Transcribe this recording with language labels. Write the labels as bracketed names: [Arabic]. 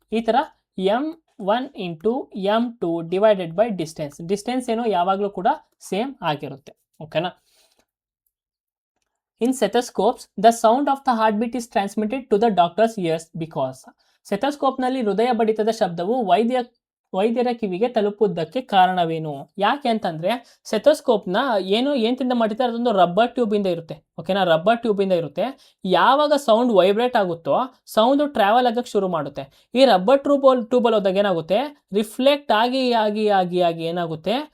[Kannada] ಈ ಥರ m1 × m2 / distance ಏನು? ಯಾವಾಗಲೂ ಕೂಡ ಸೇಮ್ ಆಗಿರುತ್ತೆ. ಓಕೆನಾ? [English] In stethoscopes, the sound of the heartbeat is transmitted to the doctor's ears because [Kannada] ಸ್ಟೆಥೋಸ್ಕೋಪ್ನಲ್ಲಿ ಹೃದಯ ಬಡಿತದ ಶಬ್ದವು ವೈದ್ಯರ ಕಿವಿಗೆ ತಲುಪುವುದಕ್ಕೆ ಕಾರಣವೇನು? ಯಾಕೆ ಅಂತಂದರೆ ಸ್ಟೆಥೋಸ್ಕೋಪ್ನ ಏನಿಂದ ಮಾಡಿರ್ತಾರೆ? ಅದೊಂದು ರಬ್ಬರ್ ಟ್ಯೂಬಿಂದ ಇರುತ್ತೆ. ಓಕೆನಾ? ರಬ್ಬರ್ ಟ್ಯೂಬಿಂದ ಇರುತ್ತೆ. ಯಾವಾಗ ಸೌಂಡ್ ವೈಬ್ರೇಟ್ ಆಗುತ್ತೋ ಸೌಂಡು ಟ್ರಾವೆಲ್ ಆಗೋಕ್ಕೆ ಶುರು ಮಾಡುತ್ತೆ. ಈ ರಬ್ಬರ್ ಟ್ಯೂಬಲ್ಲಿ ಹೋದಾಗ ಏನಾಗುತ್ತೆ? ರಿಫ್ಲೆಕ್ಟ್ ಆಗಿ ಏನಾಗುತ್ತೆ?